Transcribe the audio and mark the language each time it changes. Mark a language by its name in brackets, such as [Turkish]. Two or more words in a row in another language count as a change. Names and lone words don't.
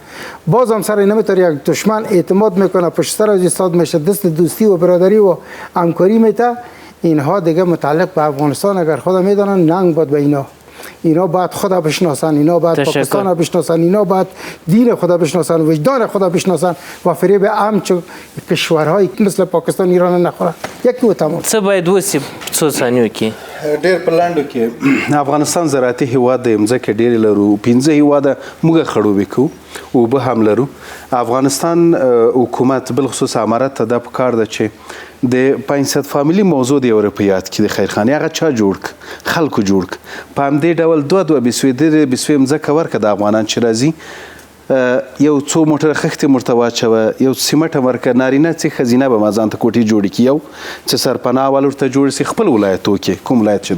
[Persian] باز هم سر نمیتونه یک دشمن اعتماد میکنه، پشت سر از ایستاد میشه، دست دوستی و برادری و همکاری میته. اینها دیگه متعلق به افغانستان اگر خود میدانن، ننگ باد به اینا باید خدا بشناسن، اینا باید پاکستان بشناسن، اینا باید دین خدا بشناسن، وجدان خدا بشناسن و فریب همچون کشورهای مثل پاکستان ایران نخورن. یکی و تمام. [Pashto] څه باید وسی څو ثانیو کې؟ ډېر په لاندو کې افغانستان زراعتي هیواد دی، مځکې ډېرې لرو، 15 هیواده موږ خړوبې کوو، اوبه هم لرو. افغانستان حکومت بالخصوص امارت ته دا پکار ده چې د 500 فامیلی موضوع دی اروپیات کې د خیرخانې هغه چا جوړ ک، خلکو جوړ ک، په همدې ډول دوه بسوې مځکه ورکه د افغانان چې راځي، یو څو موټر خښتې مرته واچوه، یو سیمټه ورکه، نارینه څه ښځینه به ما ځان ته کوټې جوړې کړي، یو څه سرپناه وال ورته جوړ شي خپل ولایتو کې، کوم ولایت چې دی.